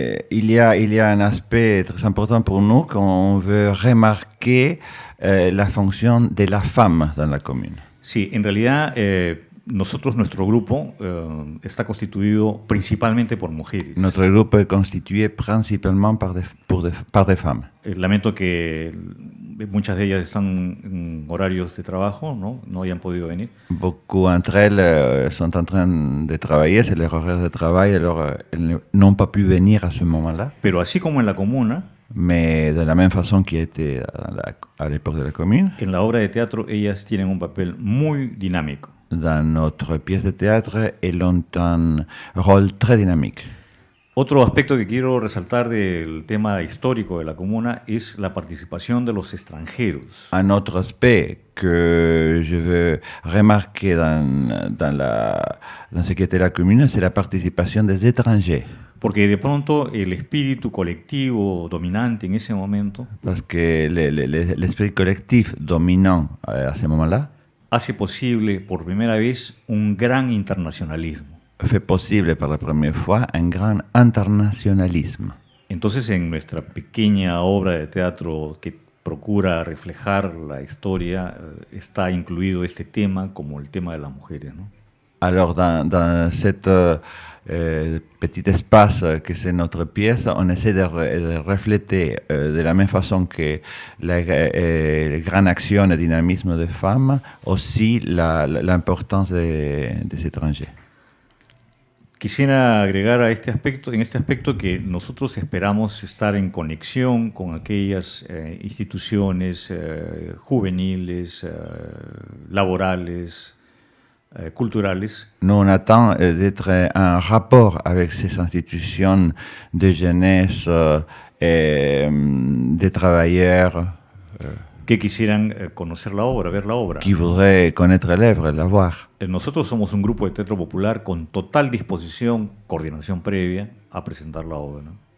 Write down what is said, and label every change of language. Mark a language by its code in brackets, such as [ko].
[fr] Il y a un aspect très important pour nous qu'on veut remarquer la fonction de la femme dans la commune. [es] Sí, en realidad nuestro grupo está constituido principalmente por mujeres. [fr] Notre groupe est constitué principalement par des femmes. [es] Lamento que muchas de ellas están en horarios de trabajo, ¿no? No hayan podido venir. [fr] Beaucoup d'entre elles sont en train de travailler, c'est leur horaire de travail, alors elles n'ont pas pu venir à ce moment-là. [es] Pero así como en la comuna, [fr] Mais de la même façon qu'il était à l'époque de la commune, [es] en la obra de teatro ellas tienen un papel muy dinámico. [fr] dans notre pièce de théâtre, elles ont un rôle très dynamique. [es] Otro aspecto que quiero resaltar del tema histórico de la comuna es la participación de los extranjeros. [fr] Un autre aspect que je veux remarquer dans ce qui était la commune, c'est la participation des étrangers. [es] Porque de pronto el espíritu colectivo dominante en ese momento [fr] Parce que l'esprit collectif dominant à ce moment-là [es] hace posible por primera vez un gran internacionalismo. [fr] fait possible pour la première fois un grand internationalisme. [es] Entonces en nuestra pequeña obra de teatro que procura reflejar la historia está incluido este tema como el tema de las mujeres, ¿no? [fr] Alors, dans cet petit espace que c'est notre pièce, on essaie de refléter de la même façon que la grande action et dynamisme des femmes, aussi l'importance des étrangers. [es] Quisiera agregar en este aspecto que nosotros esperamos estar en conexión con aquellas instituciones juveniles, laborales, culturales. [fr] Nous, on attend d'être en rapport avec ces institutions de jeunesse et des travailleurs [es] que quisieran conocer la obra, ver la obra. [fr] qui voudraient connaître l'œuvre et la voir. [es] Nosotros somos un grupo de teatro popular con total disposición, coordinación previa a presentar la obra, ¿no?